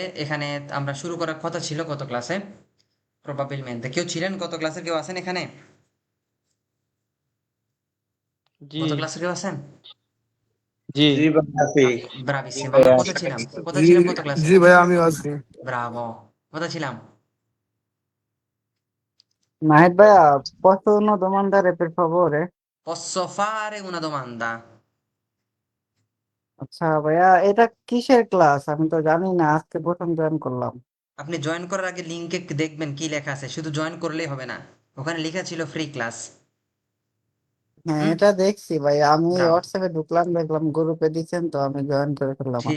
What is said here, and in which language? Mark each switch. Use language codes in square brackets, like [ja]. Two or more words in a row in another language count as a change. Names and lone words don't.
[bn] এখানে আমরা শুরু করার কথা ছিল গত ক্লাসে, প্রবাবিলমেন্টে কেউ ছিলেন গত ক্লাসে, কেউ আছেন এখানে? জি গত ক্লাসে কেউ আছেন? জি জি ভাই আছি। ব্রাভিসিম। আমরা কোথায় ছিলাম? কোথায় জি ছিলাম গত ক্লাসে? জি ভাই আমিও আছি। ব্রাভো। কোথায় ছিলাম? নাহিদ ভাইয়া, [it] posso una domandare per favore? Posso fare una domanda? [bn] আচ্ছা ভাইয়া, এটা কিসের ক্লাস? আমি তো জানি না, আজকে প্রথম জয়েন করলাম। আপনি জয়েন করার আগে লিংকে দেখবেন কি লেখা আছে, শুধু জয়েন করলেই হবে না, ওখানে লেখা ছিল [en] free class. [bn] হ্যাঁ, হুম, এটা দেখছি ভাই, আমি ব্রাভো। হোয়াটসঅ্যাপে ঢুকলাম, দেখলাম গ্রুপে দিচ্ছেন, তো আমি জয়েন করে ফেললাম আর